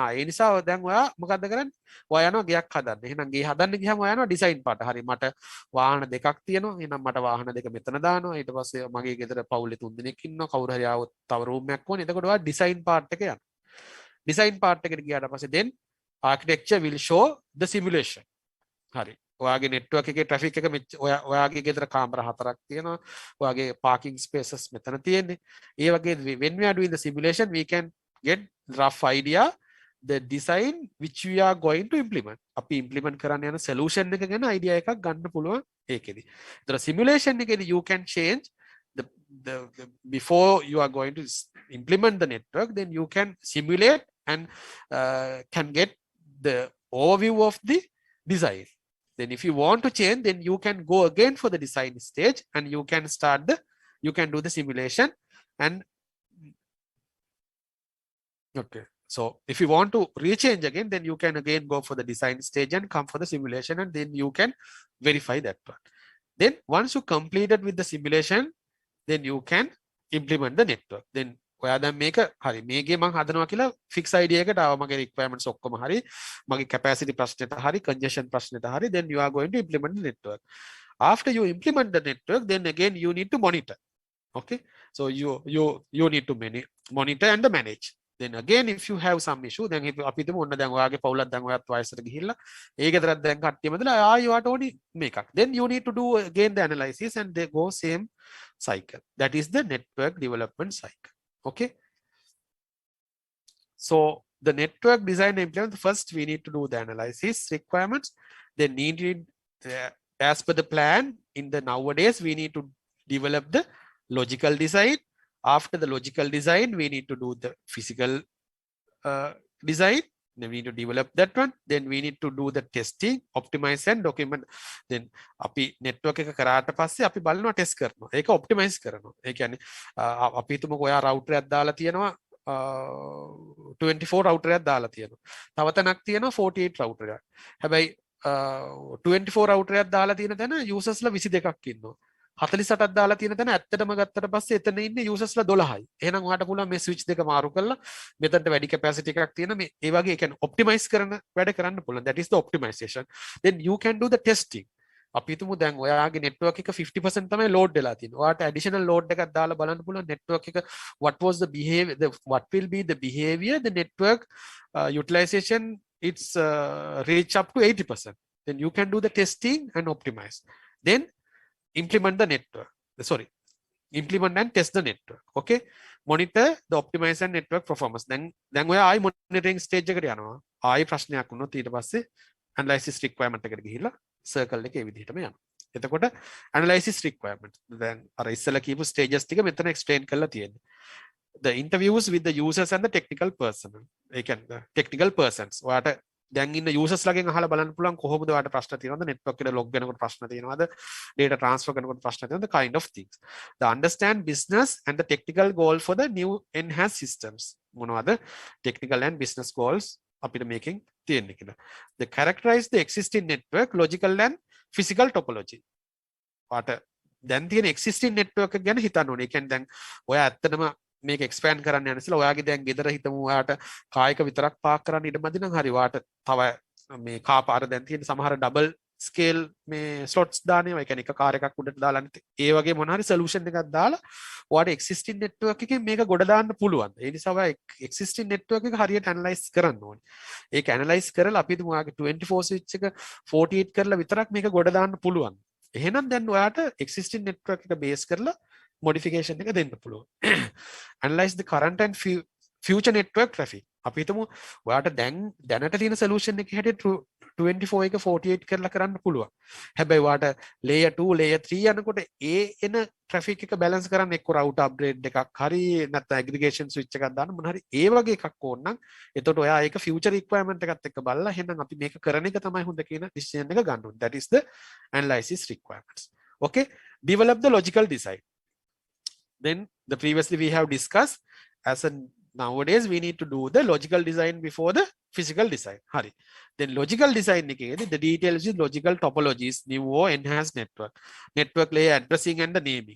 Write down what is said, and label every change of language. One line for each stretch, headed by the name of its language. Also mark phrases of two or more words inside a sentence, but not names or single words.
Sinhala: ඒ නිසා දැන් ඔයා මොකද්ද කරන්නේ? ඔයා යනවා ගයක් හදන්න. එහෙනම් ගේ හදන්න ගියාම ඔයා යනවා
English: design part.
Sinhala: හරි මට වාහන දෙකක් තියෙනවා. එහෙනම් මට වාහන දෙක මෙතන දානවා. ඊට පස්සේ මගේ ගෙදර පවුලේ 3 දෙනෙක් ඉන්නවා. කවුරු හරි ආවොත් තව රූම් එකක් ඕනේ. එතකොට ඔයා
English: design part
Sinhala: එක යනවා. ඩිසයින් පාර්ට් එකට ගියාට පස්සේ
English: then architecture will show the simulation.
Sinhala: හරි ඔයාගේ නෙට්වර්ක් එකේ ට්‍රැෆික් එක ඔයාගේ ගෙදර කාමර 4ක් තියෙනවා. ඔයාගේ
English: parking spaces
Sinhala: මෙතන තියෙන්නේ.
English: ඒ වගේ when we are doing the simulation, we can get rough idea the design which we are going to implement.
Sinhala: අපි implement කරන්න යන solution එක ගැන idea එකක් ගන්න පුළුවන් ඒකෙදි.
English: ඒතර simulation එකේදී you can change the before you are going to implement the network, then you can simulate and can get the overview of the design. Then if you want to change, then you can go again for the design stage and you can you can do the simulation. And okay, so if you want to rechange again, then you can again go for the design stage and come for the simulation, and then you can verify that one. Then once you completed with the simulation, then you can implement the network.
Sinhala: Then ඔයා දැන් මේක හරි මේකේ මම හදනවා කියලා
English: fixed idea
Sinhala: එකට ආව මගේ රික්වයර්මන්ට්ස් ඔක්කොම හරි මගේ කැපැසිටි ප්‍රශ්නෙට හරි කන්ජෙෂන් ප්‍රශ්නෙට හරි
English: then you are going to implement the network. After you implement the network, then again you need to monitor. Okay, so you need to monitor and manage. Then again if you have some issue, then if
Sinhala: අපි හිතමු ඔන්න දැන් ඔයාගේ පවුලක් දැන් ඔයත් වයසට ගිහිල්ලා ඒ ගෙදරත් දැන් කට්ටියම දලා ආයෙත් ඕනි මේකක්,
English: then you need to do again the analysis and they go same cycle. That is the network development cycle. Okay, so the network design and implement, first we need to do the analysis requirements, then needed as per the plan. In the nowadays we need to develop the logical design. After the logical design, we need to do the physical design. Then we need to develop that one. Then we need to do the testing, optimize and document.
Sinhala: Then අපි network එක කරාට පස්සේ අපි බලනවා test කරනවා. ඒක optimize කරනවා. ඒ කියන්නේ අපි හිතමුකෝ ඔයා router එකක් දාලා තියෙනවා 24 router එකක් දාලා තියෙනවා. තව තැනක් තියෙනවා 48 router එකක්. හැබැයි 24 router එකක් දාලා තියෙන තැන users ලා 22ක් ඉන්නවා. 48ක් දාලා තියෙන තැන ඇත්තටම ගත්තට පස්සේ එතන ඉන්නේ users ලා 12යි. එහෙනම් ඔයාලට පුළුවන් මේ switch දෙක මාරු කරලා මෙතනට වැඩි capacity එකක් තියෙන මේ ඒ වගේ ඒ කියන්නේ optimize කරන වැඩ කරන්න පුළුවන්.
English: That is the optimization. Then you can do the testing.
Sinhala: අපි හිතමු දැන් ඔයාගේ network එක 50% තමයි load වෙලා තියෙන්නේ. ඔයාට additional load එකක් දාලා බලන්න පුළුවන් network එක
English: what was the behavior, what will be the behavior, the network utilization it's reach up to 80%. Then you can do the testing and optimize. Then implement the network. Implement and test the network. Okay, monitor the optimize and network performance.
Sinhala: Then ඔයා ආයි
English: monitoring stage
Sinhala: එකට යනවා. ආයි ප්‍රශ්නයක් වුණොත් ඊට පස්සේ
English: analysis requirement
Sinhala: එකට ගිහිල්ලා circle එකේ විදිහටම යනවා. එතකොට
English: analysis requirement
Sinhala: දැන් අර ඉස්සෙල්ලා කියපු stages ටික මෙතන explain කරලා තියෙනවා.
English: The interviews with the users and the technical personnel.
Sinhala: ඒ කියන්නේ
English: technical persons.
Sinhala: ඔයාට දැන් ඉන්න users ලාගෙන් අහලා බලන්න පුළුවන් කොහොමද ඔයාලට ප්‍රශ්න තියෙනවද, network එකට log වෙනකොට ප්‍රශ්න තියෙනවද,
English: data transfer
Sinhala: කරනකොට ප්‍රශ්න තියෙනවද,
English: the kind of things. The understand business and the technical goal for the new enhanced systems.
Sinhala: මොනවද
English: technical and business goals
Sinhala: අපිට මේකෙන් තියෙන්නේ කියලා.
English: The characterize the existing network, logical and physical topology.
Sinhala: ඔයාට දැන් තියෙන
English: existing network
Sinhala: එක ගැන හිතන්න ඕනේ. ඒ කියන්නේ දැන් ඔයා ඇත්තටම මේක expand කරන්න යන ඉස්සෙල්ලා ඔයාගේ දැන් ගෙදර හිතමු ඔයාට කායක විතරක් පාක් කරන්න ඉඩ මදි නම් හරි ඔයාට තව මේ කා පාර දැන් තියෙන සමහර
English: double scale
Sinhala: මේ ස්ලොට්ස් දානවා. ඒ කියන්නේ එක කාර් එකක් උඩට දාලා අනිත් ඒ වගේ මොන හරි සොලියුෂන් එකක් දාලා ඔයාලට
English: existing network
Sinhala: එකෙන් මේක ගොඩ දාන්න පුළුවන්. ඒ නිසා ඔයා
English: existing network
Sinhala: එක හරියට ඇනලයිස් කරන්න ඕනේ. ඒක ඇනලයිස් කරලා අපි හිතමු ඔයාගේ 24 ස්විච් එක 48 කරලා විතරක් මේක ගොඩ දාන්න පුළුවන්. එහෙනම් දැන් ඔයාට
English: existing network
Sinhala: එක බේස් කරලා මොඩිෆිකේෂන් එක දෙන්න පුළුවන්.
English: Analyze the current and future network traffic.
Sinhala: අපි හිතමු ඔයාට දැනට තියෙන සොලියුෂන් එකේ හැටියට 24 එක 48 කරලා කරන්න පුළුවන්. හැබැයි ඔයාට
English: layer 2 layer 3
Sinhala: යනකොට ඒ එන traffic එක balance කරන්න එක්ක
English: router upgrade
Sinhala: එකක් හරි නැත්නම්
English: aggregation switch
Sinhala: එකක් දාන්න මොන හරි ඒ වගේ එකක් ඕන නම් එතකොට ඔයා ඒක
English: future requirement
Sinhala: එකත් එක්ක බලලා එහෙනම් අපි මේක කරන එක තමයි හොඳ කියන decision එක ගන්න ඕනේ.
English: That is the analysis requirements. Okay, develop the logical design. Then the previously we have discussed as a nowadays we need to do the logical design before the physical design. Hari. Then logical design the details is logical topologies, new or enhanced network layer addressing and the naming.